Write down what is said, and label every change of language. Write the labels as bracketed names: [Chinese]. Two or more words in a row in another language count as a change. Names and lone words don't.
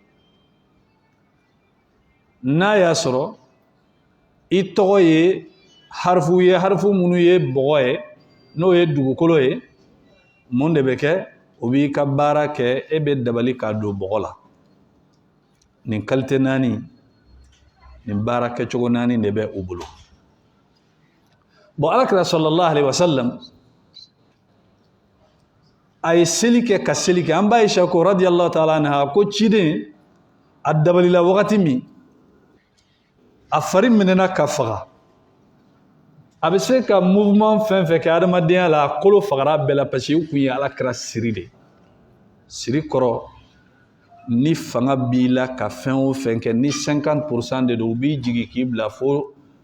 [Bambara] n'a y'a sɔrɔ i tɔgɔ ye harifu minnu ye bɔgɔ ye n'o ye dugukolo ye mun de bɛ kɛ o b'i ka baara kɛ e bɛ dabali k'a don bɔgɔ la nin kalite 4 nin baara kɛcogo 4 de bɛ u bolo bon Alakira [Arabic] صلى الله عليه وسلم [Bambara] a ye seli kɛ ka seli kɛ an ba Ayisa ko [Arabic] رضي الله تعالى عنها [Bambara] ko ciden a dabalila wagati min a fari minɛna ka faga a bɛ se ka mouvement fɛn fɛn kɛ adamadenya la a kolo fagara bɛɛ la [French] parce que [Bambara] u kun ye Alakira siri de siri kɔrɔ ni fanga b'i la ka fɛn o fɛn kɛ ni 50% de don u b'i jigi k'i bila fo